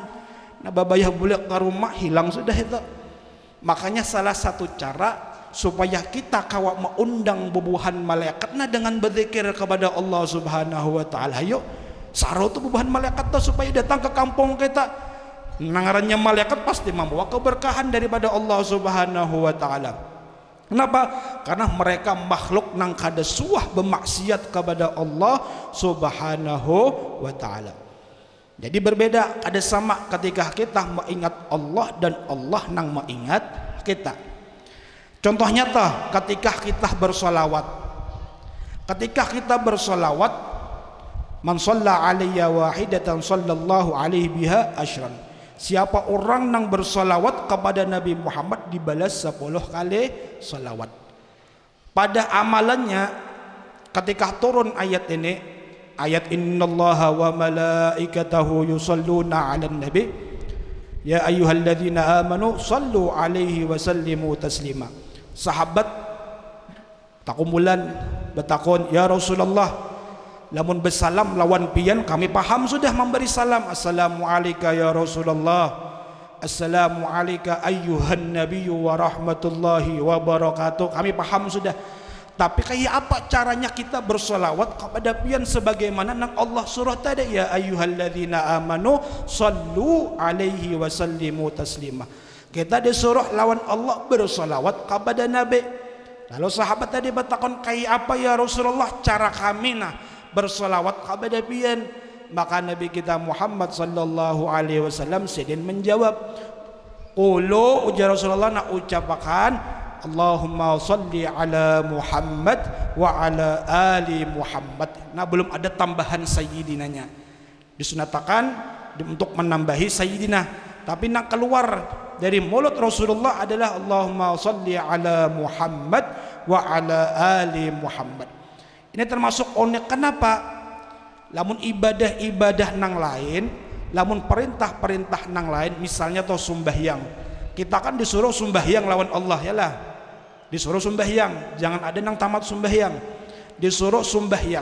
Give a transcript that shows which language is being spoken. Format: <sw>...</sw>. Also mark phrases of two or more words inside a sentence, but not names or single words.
<bjn>Nah babayah bulik ke rumah hilang sudah itu. Makanya salah satu cara supaya kita kawa mengundang bubuhan malaikat nah dengan berzikir kepada Allah</bjn> <ar>سبحانه وتعالى.</ar> <bjn>Ayo saro tu bubuhan malaikat tuh supaya datang ke kampung kita. Nangarannya malaikat pasti membawa keberkahan daripada Allah</bjn> <ar>سبحانه وتعالى.</ar> <bjn>Kenapa? Karena mereka makhluk nang kada suah bermaksiat kepada Allah</bjn> <ar>سبحانه وتعالى.</ar> <bjn>Jadi berbeda, ada sama ketika kita mengingat Allah dan Allah nang mengingat kita. Contohnya toh ketika kita bersolawat. Ketika kita bersolawat,</bjn> <ar>من صلى علي واحدة صلى الله عليه بها عشرا.</ar> <bjn>Siapa orang yang bersolawat kepada Nabi Muhammad dibalas 10 kali solawat. pada amalannya ketika turun ayat ini, ayat</bjn> <ar>إن الله وملائكته يصلون على النبي يا أيها الذين آمنوا صلوا عليه وسلموا تسليما.</ar> <bjn>Sahabat takumulan betakon,</bjn> <ar>يا رسول الله,</ar> <bjn>lamun bersalam lawan pian kami paham sudah memberi salam,</bjn> <ar>السلام عليك يا رسول الله السلام عليك أيها النبي ورحمة الله وبركاته,</ar> <bjn>kami paham sudah. Tapi kayak apa caranya kita bersolawat kepada pian sebagaimana nang Allah surah tadi,</bjn> <ar>يا أيها الذين آمنوا صلوا عليه وسلموا تسليما.</ar> <bjn>Kita disuruh lawan Allah bersolawat kepada Nabi. Lalu sahabat tadi bertakon, kayak apa</bjn> <ar>يا رسول الله</ar> <bjn>cara kami bersolawat kepada pian? Maka Nabi kita Muhammad</bjn> <ar>صلى الله عليه وسلم</ar> <bjn>sedin menjawab, qulu, ujar Rasulullah, nak ucapakan</bjn> <ar>اللهم صل على محمد وعلى آل محمد.</ar> <bjn>Nah, belum ada tambahan sayyidinanya. Disunatakan untuk menambahi sayyidina, tapi nak keluar dari mulut Rasulullah adalah</bjn> <ar>اللهم صل على محمد وعلى آل محمد.</ar> <bjn>Ini termasuk unik. Kenapa? Lamun ibadah-ibadah nang lain, lamun perintah-perintah nang lain, misalnya toh sembahyang, kita kan disuruh sembahyang lawan Allah ya lah, disuruh sembahyang, jangan ada nang tamat sembahyang, disuruh sembahyang.</bjn>